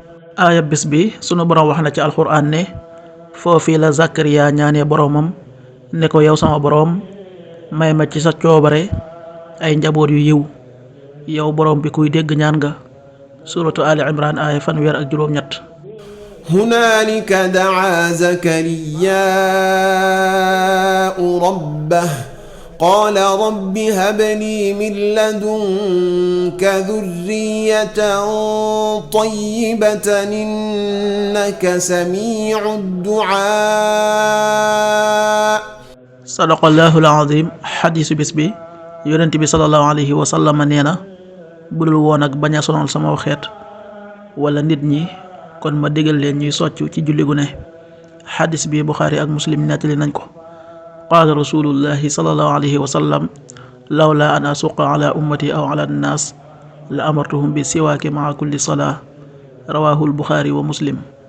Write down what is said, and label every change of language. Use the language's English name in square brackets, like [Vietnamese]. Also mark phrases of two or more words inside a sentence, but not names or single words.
[Wolof] aaya bis bi sunu boroom wax na ci alxuraan ne foofii la Zakariya ñaanee boroomam ne ko yow sama boroom may ma ci sa coobare ay njaboot yu yiw yow boroom bi kuy dégg ñaan nga. suratu Ali Imran aaya fanweer ak juróom-ñett. [Arabic] هنالك دعا زكرياء ربه قال رب هب لي من لدنك ذرية طيبة إنك سميع الدعاء. صدق الله العظيم. [Wolof] xadiisu bis bi yonent bi [Arabic] صلى الله عليه وسلم [Wolof] nee na budul woon ak bañ a sonal sama xeet wala nit ñi kon ma digal leen ñuy soccu ci julli gu ne. xadis bi Buxaari ak Muslim nettali nañ ko. [Arabic] قال رسول الله صلى الله عليه وسلم لولا أن أشق على أمتي أو على الناس لأمرتهم بالسواك مع كل صلاة رواه البخاري ومسلم.